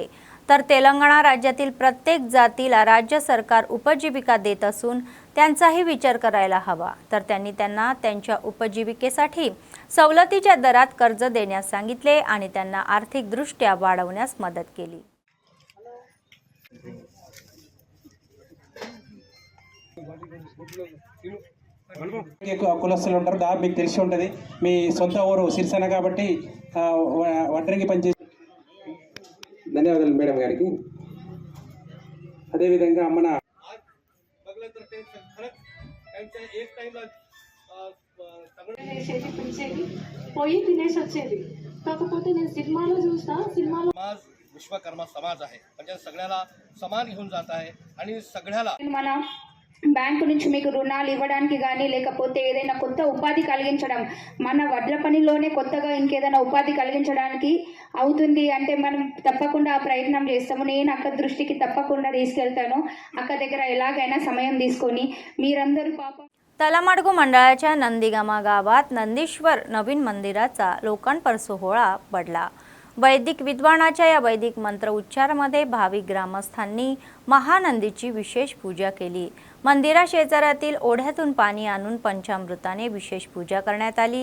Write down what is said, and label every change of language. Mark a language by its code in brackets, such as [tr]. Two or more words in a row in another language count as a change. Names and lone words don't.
[mr] तर तेलंगणा राज्यातील प्रत्येक जातीला राज्य सरकार उपजीविका देत असून त्यांचाही विचार करायला हवा। तर त्यांनी त्यांना त्यांच्या उपजीविकेसाठी सवलतीच्या दरात कर्ज देण्यास सांगितले आणि त्यांना आर्थिकदृष्ट्या वाढवण्यास मदत केली। [te] కులస్తులు ఉంటారు, దాదాపు మీకు తెలిసి ఉంటుంది। మీ సొంత ఊరు సిరిసేన కాబట్టి వడ్రంగి పనిచేసి ధన్యవాదాలు మేడం గారికి। అదేవిధంగా మన పోయి తినేసి వచ్చేది। కాకపోతే నేను సినిమాలో చూస్తా, సినిమాలో [mr] विश्वकर्मा समाज आहे, म्हणजे सगळ्याला समान घेऊन जात आहे आणि सगळ्याला [te] మన బ్యాంకు నుంచి మీకు రుణాలు ఇవ్వడానికి కానీ లేకపోతే ఏదైనా కొత్త ఉపాధి కలిగించడం, మన వడ్ల పనిలోనే కొత్తగా ఇంకేదైనా ఉపాధి కలిగించడానికి అవుతుంది అంటే మనం తప్పకుండా ఆ ప్రయత్నం చేస్తాము। నేను అక్క దృష్టికి తప్పకుండా తీసుకెళ్తాను। అక్క దగ్గర ఎలాగైనా సమయం తీసుకొని మీరందరూ పాపం [mr] तलामाडगू मंडळाच्या नंदीगामा गावात नंदीश्वर नवीन मंदिराचा लोकार्पण सोहळा पडला। वैदिक विद्वानाच्या या वैदिक मंत्र उच्चारामध्ये भाविक ग्रामस्थांनी महानंदीची विशेष पूजा केली। मंदिरा शेजारातील ओढ्यातून पाणी आणून पंचामृताने विशेष पूजा करण्यात आली।